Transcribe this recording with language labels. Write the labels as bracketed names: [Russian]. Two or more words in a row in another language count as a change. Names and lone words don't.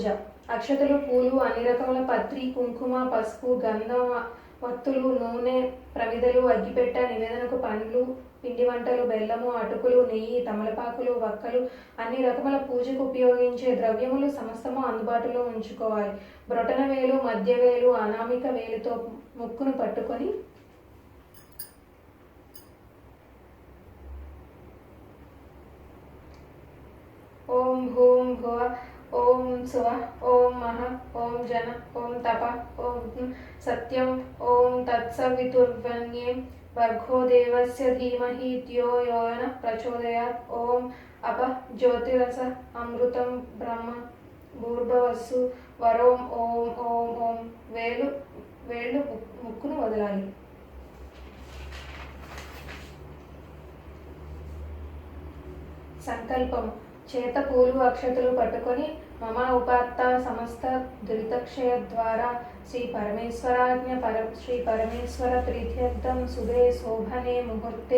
[Telugu] అక్షతలు, పూలు, అన్ని రకముల పత్రి, కుంకుమ, పసుపు, గంధం, వత్తులు, నూనె, ప్రమిదలు, అగ్గిపెట్ట, నివేదనకు పండ్లు, పిండి వంటలు, బెల్లము, అటుకులు, నెయ్యి, తమలపాకులు, వక్కలు, అన్ని రకముల పూజకు ఉపయోగించే ద్రవ్యములు సమస్తము అందుబాటులో ఉంచుకోవాలి. బ్రొటన వేలు, మధ్య వేలు, అనామిక వేలుతో ముక్కును పట్టుకొని [Sanskrit] ఓం భూం భువ ఓం సువ ఓం मह ॐ जन ॐ तप ॐ सत्यं ॐ तत्सवितुर्वरेण्यं भर्गो देवस्य धीमहि धियो यो नः प्रचोदयात् ॐ अप ज्योतिरस अमृतं ब्रह्म భూర్భవస్సు వరోం ఓం ఓం ఓం. [Telugu] వేళ్ళు ముక్కును వదలాలి. సంకల్పం. చేత పూలు అక్షతలు పట్టుకొని [Sanskrit] మమ ఉపాత్త సమస్త దురితక్షయ ద్వారా శ్రీ పరమేశ్వర ప్రీత్యర్థం శుభే శోభనే ముహూర్తే